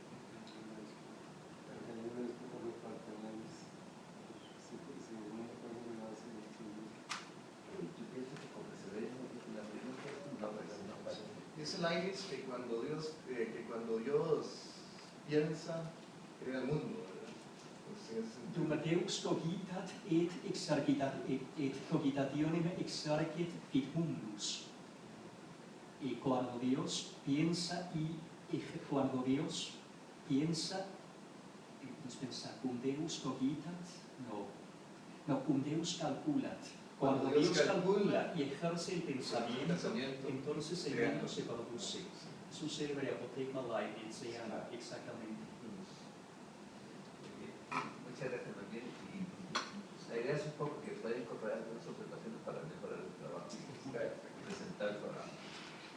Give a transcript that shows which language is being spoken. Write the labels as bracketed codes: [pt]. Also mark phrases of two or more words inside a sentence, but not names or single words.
[es] Yo pienso que como se ve en la pregunta, no parece. Dice Leibniz que cuando Dios piensa, crea el mundo, ¿verdad? [la] Dum Deus cogitat et cogitationem exercet fit mundus. [es] Y cuando Dios piensa [la] cum Deus cogitat, cum Deus calculat. [es] Cuando Dios calcula y ejerce el pensamiento, entonces el mundo se produce. Su célebre apotegma Leibniziana, exactamente. Muchas gracias, más bien. Y la idea es un poco que pueda incorporar algunas observaciones para mejorar el trabajo y presentar el programa.